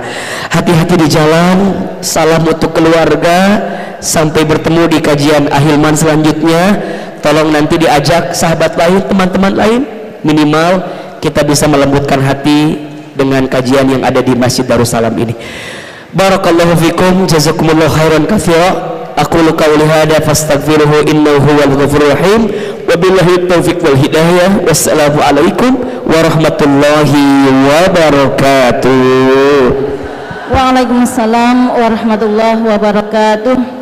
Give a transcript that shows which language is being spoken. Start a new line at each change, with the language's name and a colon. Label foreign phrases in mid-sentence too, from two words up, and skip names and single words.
Indonesian: Hati-hati di jalan. Salam untuk keluarga. Sampai bertemu di kajian Ahilman selanjutnya. Tolong nanti diajak sahabat lain, teman-teman lain. Minimal kita bisa melembutkan hati dengan kajian yang ada di Masjid Darussalam ini.
Arabic: بارك الله فيكم، جزاكم الله خيرا كثيرا. أقول قولي هذا فأستغفره إنه هو الغفور الرحيم. وبالله التوفيق والهداية. والسلام عليكم ورحمة الله وبركاته. وعليكم السلام ورحمة الله وبركاته.